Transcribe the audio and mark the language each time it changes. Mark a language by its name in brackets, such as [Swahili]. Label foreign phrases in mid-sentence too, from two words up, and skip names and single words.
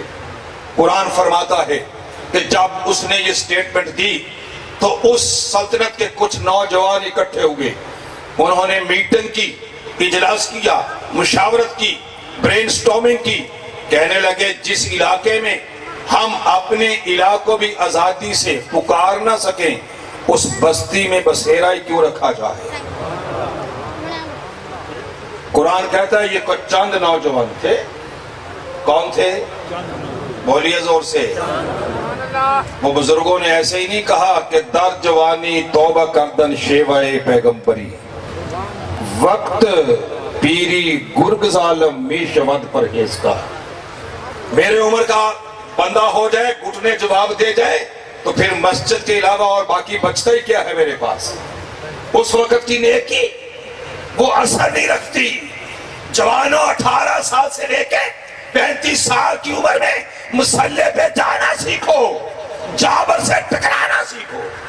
[Urdu] قرآن فرماتا ہے کہ جب اس نے یہ سٹیٹمنٹ دی تو اس سلطنت کے کچھ نوجوان اکٹھے ہوئے، انہوں نے میٹنگ کی، اجلاس کیا، مشاورت کی، [English] brain storming [Urdu] کی، کہنے لگے جس علاقے میں ہم اپنے الہ کو بھی آزادی سے پکار نہ سکیں اس بستی میں بسیرا ہی کیوں رکھا جائے۔ قرآن کہتا ہے یہ کچھ چند نوجوان تھے، کون تھے؟ بولیے زور سے۔ وہ بزرگوں نے ایسے ہی نہیں کہا کہ [Persian] در جوانی توبہ کردن شیوائے پیغمبری، وقت پیری گرگ ظالم میش ود پرہیز کا۔ [Urdu] میرے عمر کا بندہ ہو جائے، گھٹنے جواب دے جائے تو پھر مسجد کے علاوہ اور باقی بچتا ہی کیا ہے میرے پاس؟ اس وقت کی نیکی وہ اثر نہیں رکھتی۔ جوانوں 18 سال سے لے کے 35 سال کی عمر میں مسلح پہ جانا سیکھو، جابر سے ٹکرانا سیکھو۔